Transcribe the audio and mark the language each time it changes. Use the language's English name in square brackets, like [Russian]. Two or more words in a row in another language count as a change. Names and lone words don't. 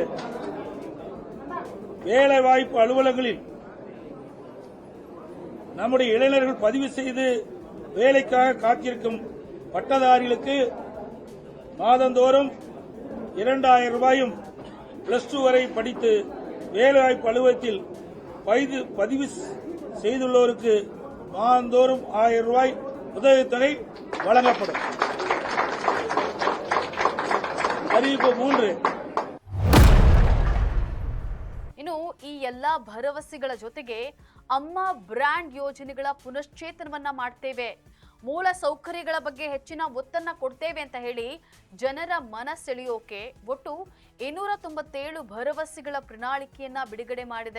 [Tamil] வேலைவாய்ப்பு அலுவலகங்களில் நம்முடைய இளைஞர்கள் பதிவு செய்து வேலைக்காக காத்திருக்கும் பட்டதாரிகளுக்கு மாதந்தோறும் 2,000 ரூபாயும் +2 வரை படித்து வேலைவாய்ப்பு அலுவலகத்தில் பதிவு செய்துள்ளோருக்கு மாதந்தோறும் 1000 ரூபாய் உதவித்தொகை வழங்கப்படும். அறிவிப்பு 3. [Kannada] ಇನ್ನು ಈ ಎಲ್ಲಾ ಭರವಸೆಗಳ ಜೊತೆಗೆ ಅಮ್ಮ ಬ್ರ್ಯಾಂಡ್ ಯೋಜನೆಗಳ ಪುನಶ್ಚೇತನವನ್ನ ಮಾಡ್ತೇವೆ, ಮೂಲ ಸೌಕರ್ಯಗಳ ಬಗ್ಗೆ ಹೆಚ್ಚಿನ ಒತ್ತನ್ನ ಕೊಡ್ತೇವೆ ಅಂತ ಹೇಳಿ ಜನರ ಮನ ಸೆಳೆಯೋಕೆ ಒಟ್ಟು 297 ಭರವಸೆಗಳ ಪ್ರಣಾಳಿಕೆಯನ್ನ ಬಿಡುಗಡೆ ಮಾಡಿದೆ.